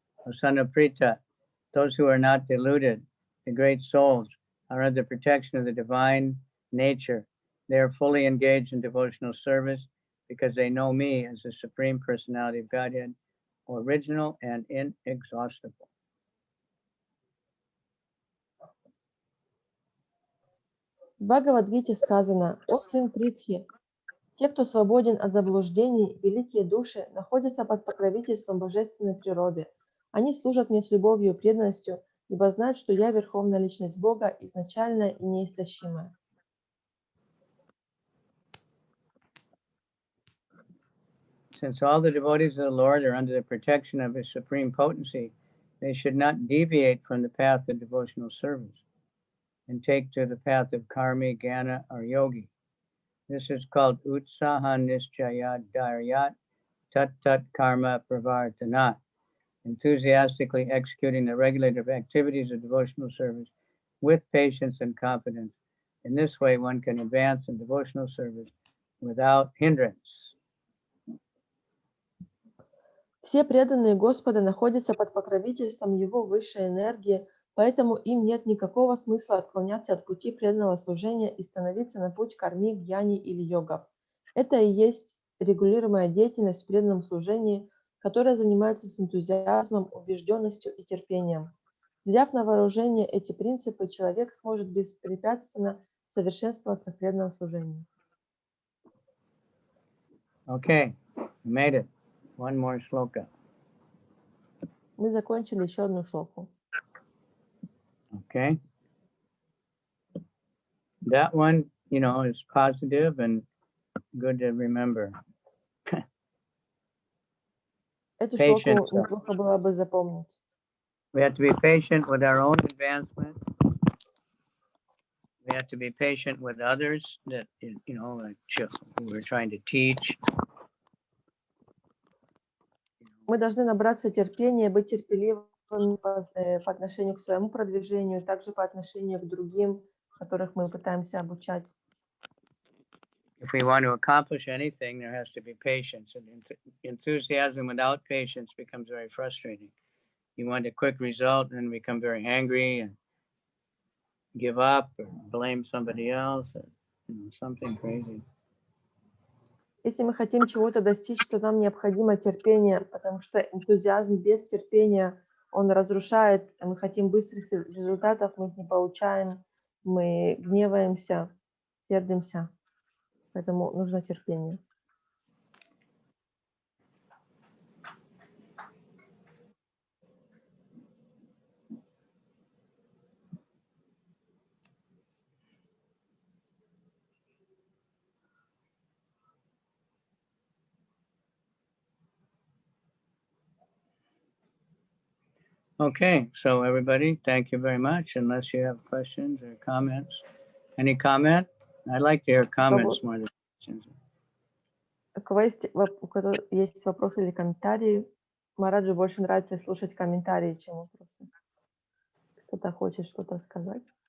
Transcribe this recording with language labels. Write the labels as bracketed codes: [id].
[en] O son of Pritha, those who are not deluded, the great souls, are under the protection of the divine nature. They are fully engaged in devotional service because they know me as the Supreme Personality of Godhead, original and inexhaustible. [ru] В Бхагавад-гите сказано: «О сын Притхи, те, кто свободен от заблуждений, великие души, находятся под покровительством божественной природы. Они служат мне с любовью и преданностью, ибо знают, что я Верховная Личность Бога, изначальная и неистощимая». [en] Since all the devotees of the Lord are under the protection of His supreme potency, they should not deviate from the path of devotional service and take to the path of karmi, jnana, or yogi. This is called [sa] utsaha nischaya dharyat tat tat karma pravartanat, [en] enthusiastically executing the regulative activities of devotional service with patience and confidence. In this way, one can advance in devotional service without hindrance. [ru] Все преданные Господа находятся под покровительством Его высшей энергии, поэтому им нет никакого смысла отклоняться от пути преданного служения и становиться на путь карми, гьяни или йогов. Это и есть регулируемая деятельность в преданном служении, которая занимается с энтузиазмом, убежденностью и терпением. Взяв на вооружение эти принципы, человек сможет беспрепятственно совершенствоваться в преданном служении. [en] Okay, we made it. One more shloka. [ru] Мы закончили еще одну шлоку. [en] Okay. That one, is positive and good to remember. [ru] Эту шлоку неплохо было бы запомнить. [en] We have to be patient with our own advancement. We have to be patient with others that, like who we're trying to teach. [ru] Мы должны набраться терпения, быть терпеливыми по отношению к своему продвижению, также по отношению к другим, которых мы пытаемся обучать. [en] If we want to accomplish anything, there has to be patience. And enthusiasm without patience becomes very frustrating. You want a quick result and become very angry and give up or blame somebody else or something crazy. [ru] Если мы хотим чего-то достичь, то нам необходимо терпение, потому что энтузиазм без терпения, он разрушает. Мы хотим быстрых результатов, мы их не получаем, мы гневаемся, сердимся. Поэтому нужно терпение. [en] Okay, so everybody, thank you very much. Unless you have questions or comments. Any comment? I'd like to hear comments more than questions. [ru] У кого есть, у кого есть вопросы или комментарии? Мараджу больше нравится слушать комментарии, чем вопросы. Кто-то хочет что-то сказать?